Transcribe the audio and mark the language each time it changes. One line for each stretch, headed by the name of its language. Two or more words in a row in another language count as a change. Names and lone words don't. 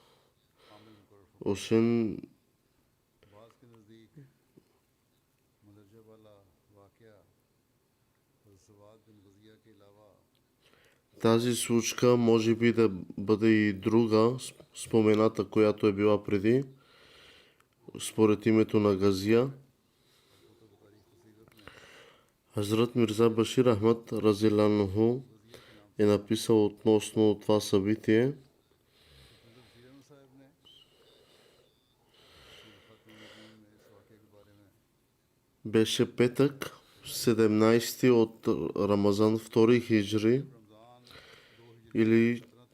Bulgarian: освен тази случка може би да бъде и друга, спомената, която е била преди, според името на Газия. Хазрат Мирза Башир Ахмад
Arabic: رضي الله عنه
Bulgarian: е написал относно това събитие. Беше петък, 17 от Рамазан, 2 хиджри, или